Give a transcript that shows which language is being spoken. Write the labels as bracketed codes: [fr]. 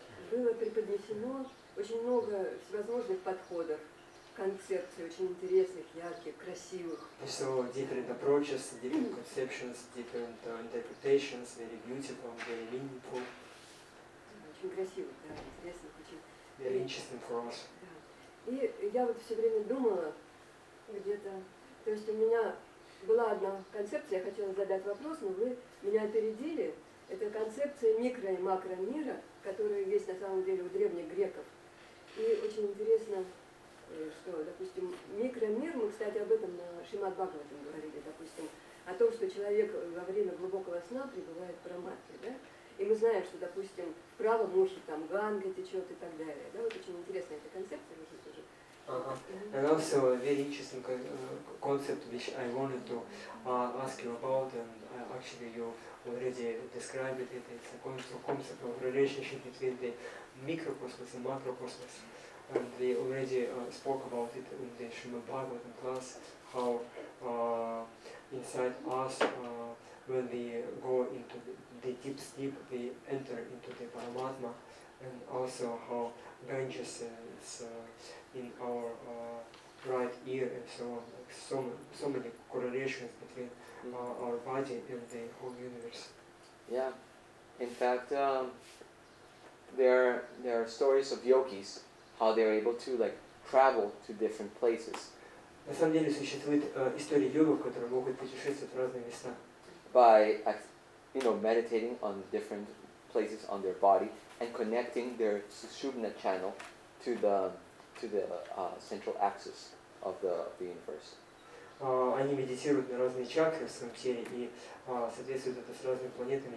[ru] Было преподнесено очень много всевозможных подходов, концепций, очень интересных, ярких, красивых. [en] So different approaches, different conceptions, different interpretations, very beautiful, very meaningful. [ru] Очень красивых, да, интересных, очень. [en] Very interesting for us. [ru] Да. И я вот все время думала где-то, то есть у меня была одна концепция, я хотела задать вопрос, но вы меня опередили. Это концепция микро- и макромира, которая есть на самом деле у древних греков. И очень интересно, что, допустим, микромир, мы, кстати, об этом на Шримад Бхагаватам говорили, допустим, о том, что человек во время глубокого сна пребывает в праматме, да? И мы знаем, что, допустим, в правом ухе там Ганга течет и так далее. Да? Вот очень интересная эта концепция, может тоже. [en] And also a very interesting concept which I wanted to ask you about, and actually you already described it. It's a concept of relationship between the microcosmos and macrocosmos. And we already spoke about it in the Srimad Bhagavatam class, how inside us, when we go into the deep sleep, we enter into the Paramatma, and also how Ganges is in our right ear, and so on. Like so many correlations between our body and the whole universe. Yeah, in fact, there are stories of yogis, how they're able to travel to different places. [ru] На самом деле существует история йогов, которые могут путешествовать в разные места. [en] By meditating on different places on their body and connecting their Sushumna channel to the central axis of the universe. [ru] Они медитируют на разные чакры в своем теле и соответствует это с разными планетами.